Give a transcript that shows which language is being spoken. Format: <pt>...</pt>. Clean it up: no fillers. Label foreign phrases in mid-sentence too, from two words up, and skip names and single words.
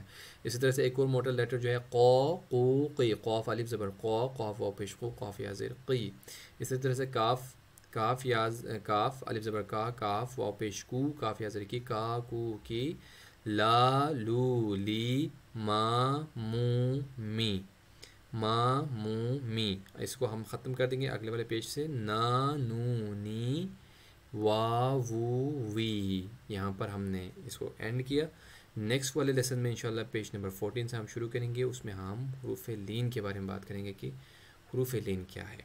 <ur>اسی طرح سے ایک اور موٹا لیٹر جو ہے قو قو قی. قاف الف زبر قو, قاف واو پیش قو, قاف یا زیر قی. اسی طرح سے کاف کاف الف زبر کا, کاف واو پیش کو, کاف یا زیر کی, کا کو کی, لا لو لی, ما مو می, ما مو می. اس کو ہم ختم کر دیں گے اگلے والے پیج سے. نا نو نی, وا وو وی. یہاں پر ہم نے اس کو اینڈ کیا. نیکسٹ والے لیسن میں انشاءاللہ</ur> <en>page number</en> <ur>14 سے ہم شروع کریں گے. اس میں ہم حروف لین کے بارے میں بات کریں گے کہ حروف لین کیا ہے.</ur>